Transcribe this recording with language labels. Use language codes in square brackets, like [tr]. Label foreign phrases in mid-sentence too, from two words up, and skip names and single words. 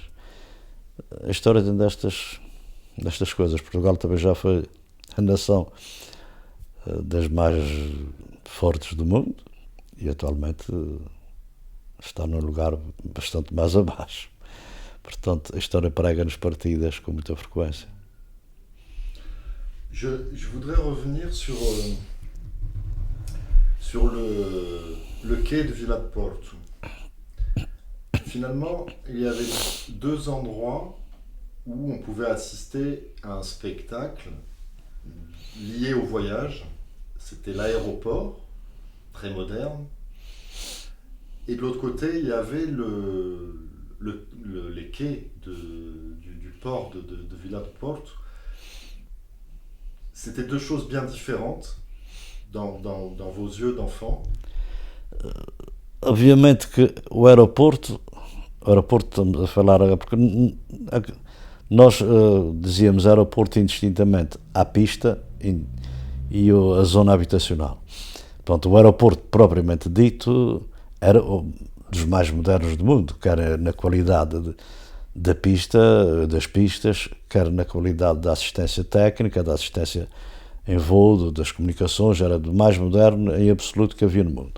[pt] A história tem destas coisas. Portugal também já foi a nação das mais fortes do mundo e atualmente está num lugar bastante mais abaixo. Portanto, a história prega-nos partidas com muita frequência. [fr] Je voudrais revenir sur le quai de Vila de Porto. Finalement, il y avait 2 endroits où on pouvait assister à un spectacle lié au voyage. C'était l'aéroport, très moderne, et de l'autre côté, il y avait les quais du port de Vila de Porto. C'était 2 choses bien différentes dans vos yeux d'enfant. [pt] Obviamente que o aeroporto estamos a falar, porque nós dizíamos aeroporto indistintamente à pista e a zona habitacional. Pronto, o aeroporto propriamente dito era dos mais modernos do mundo, quer na qualidade das pistas, quer na qualidade da assistência técnica, da assistência em voo, das comunicações, era do mais moderno em absoluto que havia no mundo.